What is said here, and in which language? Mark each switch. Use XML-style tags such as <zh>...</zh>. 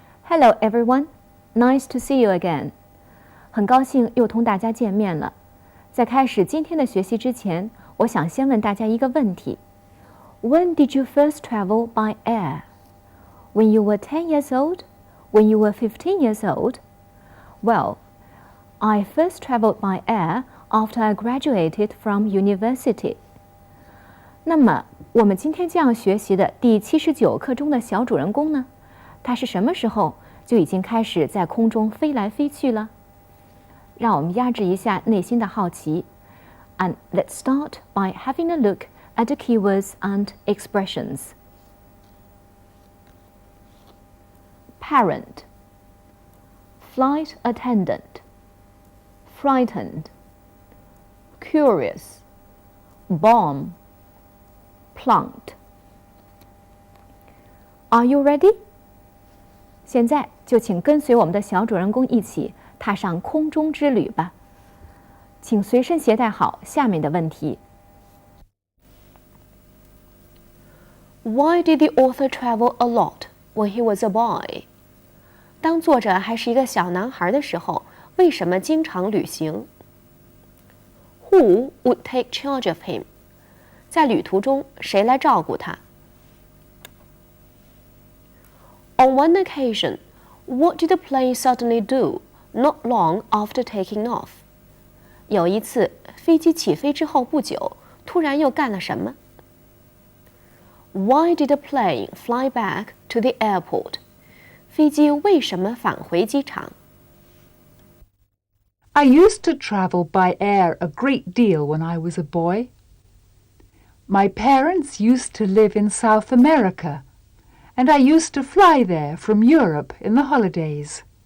<en>Hello everyone, nice to see you again.</en> <zh>很高兴又同大家见面了。在开始今天的学习之前，我想先问大家一个问题。</zh> <en>When did you first travel by air? When you were 10 years old? When you were 15 years old? Well, I first traveled by air after I graduated from university.</en> <zh>那么，我们今天将要学习的第79课中的小主人公呢？他是什么时候就已经开始在空中飞来飞去了？让我们压制一下内心的好奇。</zh> <en>And let's start by having a look at the keywords and expressions. Parent, flight attendant, frightened, curious, bomb, plunked. Are you ready?</en> <zh>现在就请跟随我们的小主人公一起踏上空中之旅吧。请随身携带好下面的问题。</zh> <en>Why did the author travel a lot when he was a boy?</en> <zh>当作者还是一个小男孩的时候，为什么经常旅行？</zh> <en>Who would take charge of him?</en> <zh>在旅途中，谁来照顾他？</zh> <en>On one occasion, what did the plane suddenly do not long after taking off?</en> <zh>有一次，飞机起飞之后不久，突然又干了什么？</zh> <en>Why did the plane fly back to the airport?</en> <zh>飞机为什么返回机场？</zh> <en>I used to travel by air a great deal when I was a boy. My parents used to live in South America, and I used to fly there from Europe in the holidays.</en>